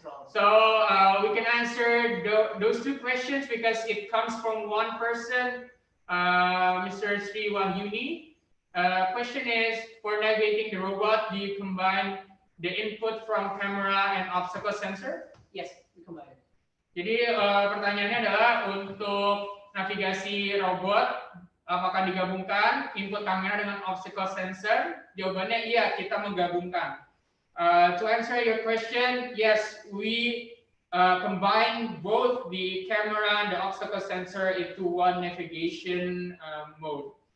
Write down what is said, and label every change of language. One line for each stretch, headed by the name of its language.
English: So we can answer those two questions because it comes from one person, Mr. Sri Wahyuni. Question is, for navigating the robot, do you combine the input from camera and optical sensor? Yes, we combine.
Indonesian: Jadi pertanyaannya adalah untuk navigasi robot, apakah digabungkan input kamera dengan optical sensor? Jawabannya iya, kita menggabungkan.
English: To answer your question, yes, we combine both the camera and the optical sensor into one navigation mode.